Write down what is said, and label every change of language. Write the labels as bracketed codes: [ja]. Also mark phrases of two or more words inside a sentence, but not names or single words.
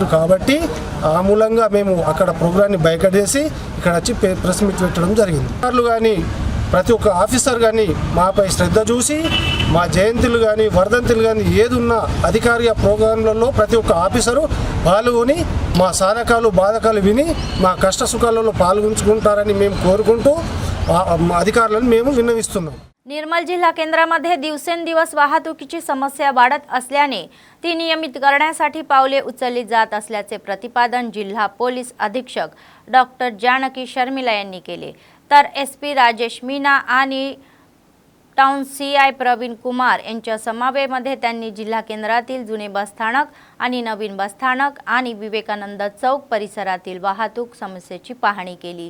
[te] కాబట్టి ఆ మూలంగా మేము అక్కడ ప్రోగ్రాన్ని బైకట్ చేసి ఇక్కడ వచ్చి [en] press meet [te] పెట్టడం జరిగింది. అధికారులు కానీ ప్రతి ఒక్క ఆఫీసర్ కానీ మాపై శ్రద్ధ చూసి మా జయంతులు కానీ వర్ధంతులు కానీ ఏదున్నా అధికారిక ప్రోగ్రాంలలో ప్రతి ఒక్క ఆఫీసరు పాల్గొని మా సాధకాలు బాధకాలు విని మా కష్ట సుఖాలలో పాల్గొంచుకుంటారని మేము कोरुకుంటూ अधिकाऱ्यांना మేము విన్నవిస్తున్నాం. [mr] निर्मल जिल्हा केंद्रामध्ये दिवसेंदिवस वाहतुकीची समस्या वाढत असल्याने ती नियमित करण्यासाठी पावले उचलली जात असल्याचे प्रतिपादन जिल्हा पोलीस अधीक्षक डॉक्टर जानकी शर्मिला यांनी केले. तर एसपी राजेश मीना आणि टाउन सीआय प्रवीण कुमार यांच्या समावेमध्ये त्यांनी जिल्हा केंद्रातील जुने बसस्थानक आणि नवीन बसस्थानक आणि विवेकानंद चौक परिसरातील वाहतूक समस्येची पाहणी केली.